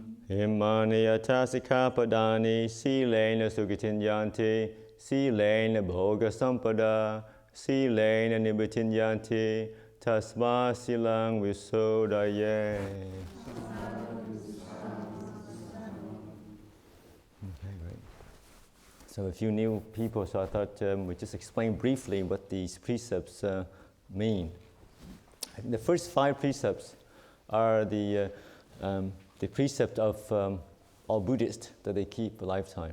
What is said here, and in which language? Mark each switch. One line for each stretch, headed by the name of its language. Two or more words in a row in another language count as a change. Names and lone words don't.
Pali: Imani atasika padani silena sugitinyanti silena bhoga sampada silena nibitinyanti tasma silang visodaye.
English: Okay, great. So a few new people, so I thought we'd just explain briefly what these precepts mean. I think the first 5 precepts are the precept of all Buddhists that they keep a lifetime.